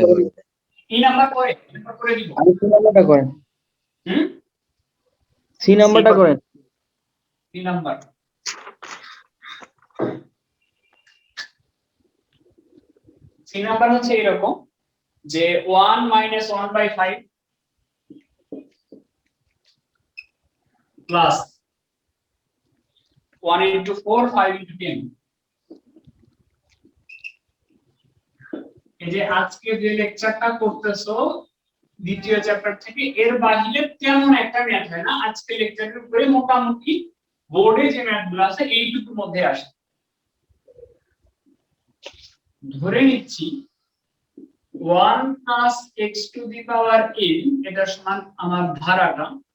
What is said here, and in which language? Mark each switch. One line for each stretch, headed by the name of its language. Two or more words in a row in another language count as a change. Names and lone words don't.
Bangla: ই নাম্বার করে দিব। আর সি নাম্বারটা করেন, সি নাম্বারটা করেন। সি নাম্বার, সি নাম্বার হচ্ছে এরকম যে
English: 1 minus 1/5 plus 1 into 4 5 into 10।
Bangla: এই যে আজকে যে লেকচারটা করতেছো দ্বিতীয় চ্যাপ্টার থেকে, এর বাইরে তেমন একটা ম্যাথ হয় না। আজকে লেকচারের উপরে মোটামুটি বোর্ডে যে ম্যাথগুলো আছে এইটুকুর মধ্যে আসে। ধরে নিচ্ছি
English: 1 plus x to the power n,
Bangla: এটা সমান আমার ধারাটা,